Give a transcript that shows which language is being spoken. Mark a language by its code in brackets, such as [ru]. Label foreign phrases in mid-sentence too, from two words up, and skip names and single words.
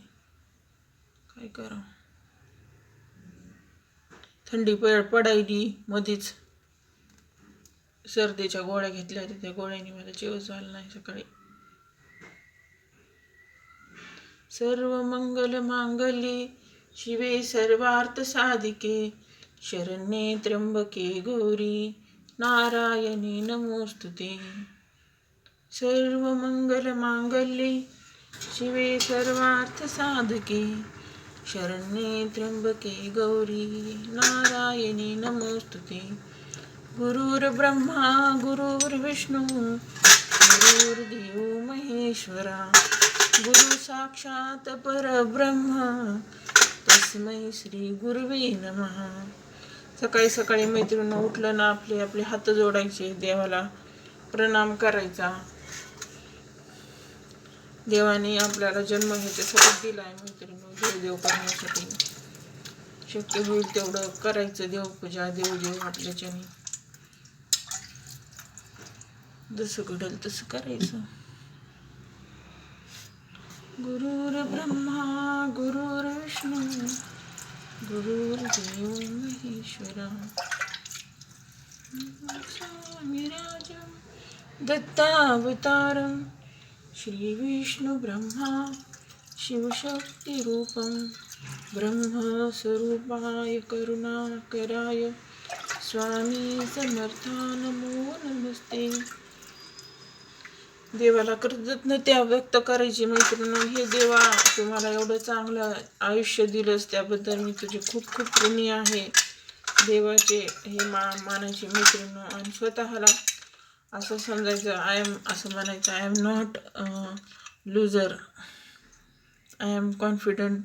[mr] काय करा, थंडी पडायली मध्येच सर्दीच्या गोळ्या घेतल्या होत्या, त्या गोळ्याने मला चिवच झालं नाही सकाळी. [sa] सर्व मंगल मांगल्ये शिवे सर्वार्थ साधिके शरण्ये त्र्यंबके गौरी नारायणी नमोस्तुते. सर्व मंगल मांगल्ये शिवे सर्वार्थ साधके शरण्ये त्र्यंबके गौरी नारायणी नमोस्तुते. गुरुर्ब्रह्मा गुरुर्विष्णू गुरुर्देव महेश्वरा गुरु साक्षात परब्रह्म तस्मै श्री गुरुवे नमः. [mr] सकाळी सकाळी मैत्रिणींनो उठलं ना आपले आपले हात जोडायचे, देवाला प्रणाम करायचा. देवाने आपल्याला जन्म ह्याच्यासाठी दिला आहे मैत्रिणींनो, देव करण्यासाठी. शक्य होईल तेवढं करायचं देवपूजा, देव आपल्याच्याने जसं घडल तसं करायचं. [sa] गुरुर्ब्रह्मा गुरुर्विष्णू गुरुर्देव महेश्वरा स्वामीराजं दत्तावतारं श्री विष्णु ब्रह्मा शिवशक्तिरूपं ब्रह्मस्वरूपाय करुणाकराय स्वामी समर्था नमो नमस्ते. [mr] देवाला कृतज्ञता व्यक्त करायची मैत्रिणी. हे देवा, तुम्हाला एवढं चांगलं आयुष्य दिलंस त्याबद्दल मी तुझे खूप खूप ऋणी आहे. देवाचे हे मानायचे मैत्रिणी. आणि स्वतःला असं समजायचं, असं म्हणायचं, [en] I am not loser, I am confident.